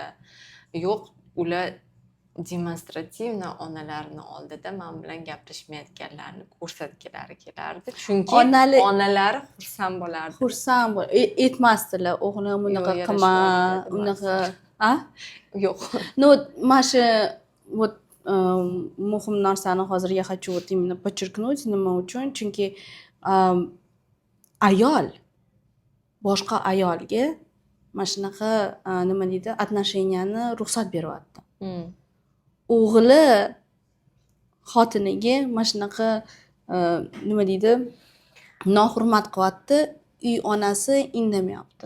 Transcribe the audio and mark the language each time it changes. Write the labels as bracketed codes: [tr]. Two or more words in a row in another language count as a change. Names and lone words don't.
[uz] Yo'q, ular demonstrativno onalarning oldida men bilan gaplashmayotganlarini ko'rsatgilari kelardi. Chunki onalari xursand bo'lardi. Xursand etmasdilar, o'g'lim bunaqa qilma, unaqa, yo'q. No, mana shu вот muhim narsani hozirga [ru] хочу вот именно подчеркнуть, [uz] nima uchun? Chunki ayol boshqa ayolga mana shunaqa nima deydi, отношенияni ruxsat beryapti. O'g'li xotiniga mana shunaqa nima deydi, nohurmat qilyapti, uy onasi indamayapti.